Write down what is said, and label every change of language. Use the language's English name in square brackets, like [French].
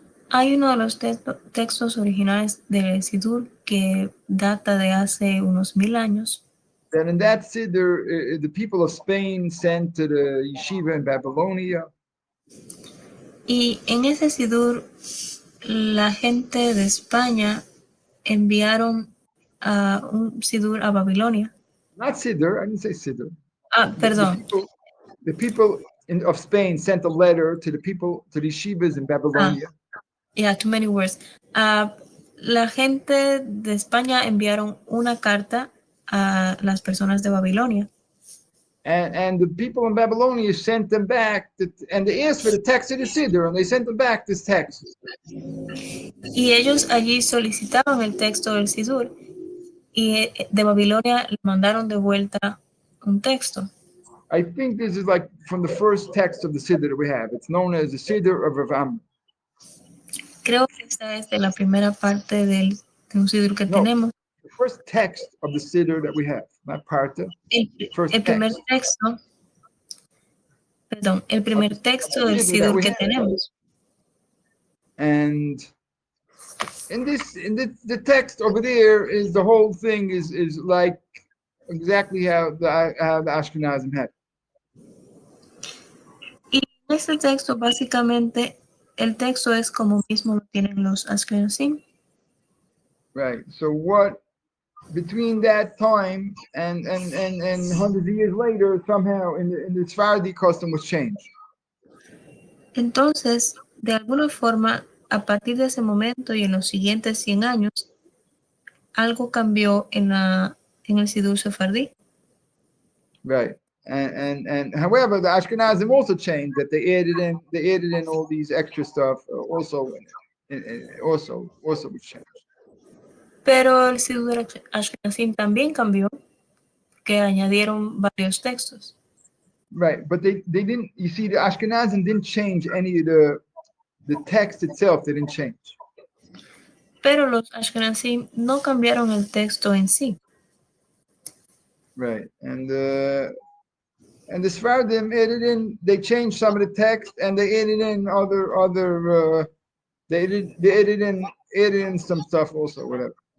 [Spanish] Hay uno de los textos originales del sidur que data de hace unos 1000 años. [English] That in that Siddur, the people of Spain sent to the yeshiva in Babylonia. [Spanish] Y en ese sidur, la gente de España enviaron a un sidur a Babilonia. [English] Not Siddur, I didn't say Siddur. [Spanish] Perdón. [English] The people of Spain sent a letter to the yeshivas in Babylonia. Yeah, too many words. [Spanish] La gente de España enviaron una carta a las personas de Babilonia. [English] And the people in Babylonia sent them back, and they asked for the text of the Siddur, and they sent them back this text. [Spanish] Y ellos allí solicitaban el texto del sidur, y de Babilonia le mandaron de vuelta un texto. [English] I think this is like from the first text of the Siddur that we have. It's known as the Siddur of Rav Amram. [Spanish] Creo que esta es de la primera parte de un sidur que tenemos. [English] The first text of the Siddur that we have, not Parta. [Spanish] El primer texto, perdón, el primer texto del sidur que tenemos. [English] And in the text over there is the whole thing is like exactly how the Ashkenazim had. [Spanish] Y en este texto básicamente el texto es como mismo lo tienen los Ashkenazim. [English] Right. So what between that time and hundreds of years later, somehow in the Sephardi custom was changed. [Spanish] Entonces, de alguna forma, a partir de ese momento y en los siguientes 100 años, algo cambió en el sidur sefardí. [English] Right. And however, the Ashkenazim also changed that they added in all these extra stuff also was changed. [Spanish] Pero el sidur ashkenazim también cambió, que añadieron varios textos. [English] Right, but they didn't. You see, the Ashkenazim didn't change any of the text itself. They didn't change. [Spanish] Pero los ashkenazim no cambiaron el texto en sí. [English] Right, and the Sephardim added in. They changed some of the text, and they added in other. They added in some stuff also, whatever.